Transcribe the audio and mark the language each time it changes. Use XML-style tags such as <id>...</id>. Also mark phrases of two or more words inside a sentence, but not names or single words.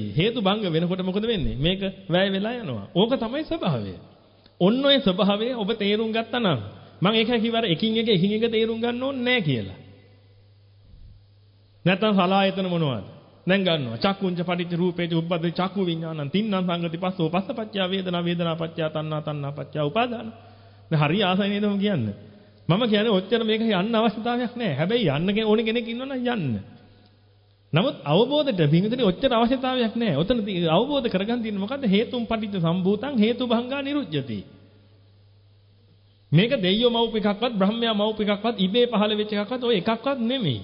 <si>හේතුභංග වෙනකොට මොකද වෙන්නේ? මේක වැය වෙලා යනවා. ඕක තමයි ස්වභාවය. ඔන්න ඔය ස්වභාවය ඔබ තේරුම් ගත්තා නම් මම ඒක කිව්වර එකින් එක තේරුම් ගන්න ඕනේ නැහැ කියලා. නැත්නම් සලායතන මොනවද? දැන් ගන්නවා.</si> <pi>චක්කුංච පටිච්ච රූපේච උප්පද්දේ චක්කු විඥානං තින්නම් සංගති පස්සෝ පස්සපච්චය වේදනා වේදනා පච්චය තණ්හා තණ්හා පච්චය උපාදාන.</pi> <si>දැන් හරි ආසයි නේද මම කියන්නේ. මම කියන්නේ ඔච්චර මේක යන්න අවශ්‍යතාවයක් නැහැ. හැබැයි යන්න ඕනේ කෙනෙක් ඉන්නවනම් යන්න. නමුත් අවබෝධයට බින්දුනේ ඔච්චර අවශ්‍යතාවයක් නැහැ. ඔතන අවබෝධ කරගන්න තියෙන්නේ මොකද්ද?</si> <pi>හේතුම් පටිච්ච සම්භූතං හේතුභංගා නිරුද්ධති.</pi> <si>මේක දෙයියෝ මවුප එකක්වත් බ්‍රහ්මයා මවුප එකක්වත් ඉබේ පහළ වෙච්ච එකක්වත් ඔය එකක්වත් නෙමෙයි.</si>